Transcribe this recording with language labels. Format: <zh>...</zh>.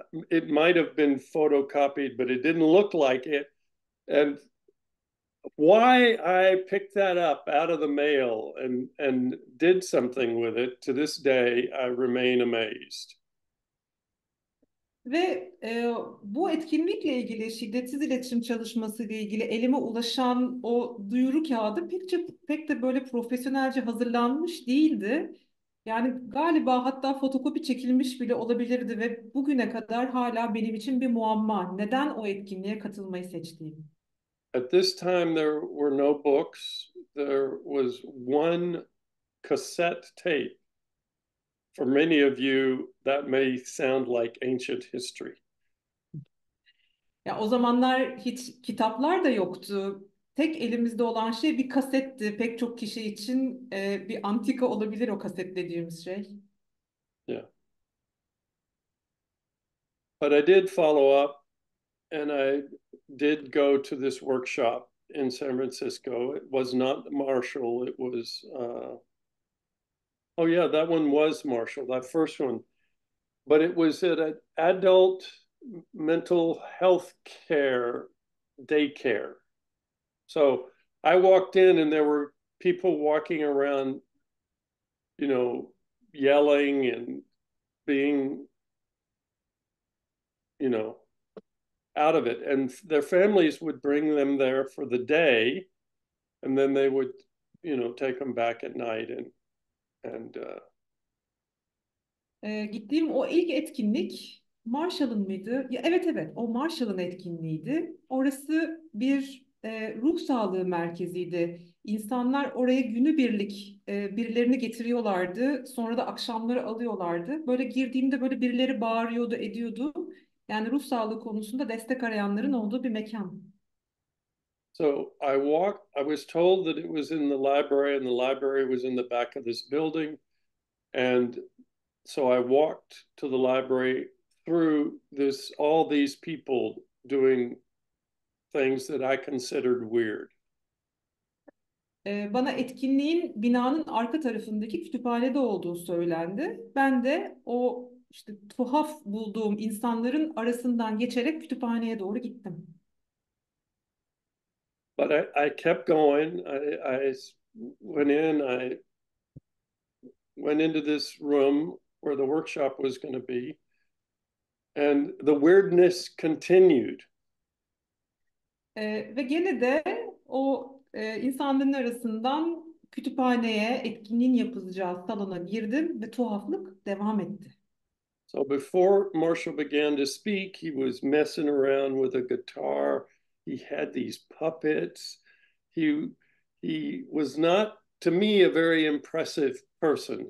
<en>It might have been photocopied, but it didn't look like it. And why I picked that up out of the mail and did something with it, to this day, I remain amazed.</en> <tr>Ve bu etkinlikle ilgili, şiddetsiz iletişim çalışması ile ilgili elime ulaşan o duyuru kağıdı pek de böyle profesyonelce hazırlanmış değildi. Yani galiba hatta fotokopi çekilmiş bile olabilirdi ve bugüne kadar hala benim için bir muamma. Neden o etkinliğe katılmayı seçtiğim?</tr> <en>At this time, there were no books. There was one cassette tape. For many of you, that may sound like ancient history.</en> <tr>Ya o zamanlar hiç kitaplar da yoktu. Tek elimizde olan şey bir kasetti. Pek çok kişi için bir antika olabilir o kaset dediğimiz şey.</tr> <en>Yeah. But I did follow up, and I did go to this workshop in San Francisco. It was not Marshall. It was, oh yeah, that one was Marshall, that first one. But it was at an adult mental health care daycare. So I walked in, and there were people walking around, yelling and being, out of it. And their families would bring them there for the day, and then they would, take them back at night and</en> <tr>Gittiğim o ilk etkinlik Marshall'ın mıydı? Ya, evet, o Marshall'ın etkinliğiydi. Orası bir ruh sağlığı merkeziydi. İnsanlar oraya günübirlik birilerini getiriyorlardı. Sonra da akşamları alıyorlardı. Böyle girdiğimde böyle birileri bağırıyordu, ediyordu. Yani ruh sağlığı konusunda destek arayanların olduğu bir mekan.</tr> <en>So I was told that it was in the library, and the library was in the back of this building. And so I walked to the library through all these people doing things that I considered weird.</en> <tr>Bana etkinliğin binanın arka tarafındaki kütüphanede olduğu söylendi. Ben de o işte tuhaf bulduğum insanların arasından geçerek kütüphaneye doğru gittim.</tr> <en>But I kept going. I went in. I went into this room where the workshop was going to be, and the weirdness continued.</en> <tr>Ve gene de o insanların arasından kütüphaneye, etkinliğin yapılacağı salona girdim ve tuhaflık devam etti.</tr> <en>So before Marshall began to speak, he was messing around with a guitar. He had these puppets. He was not, to me, a very impressive person.</en>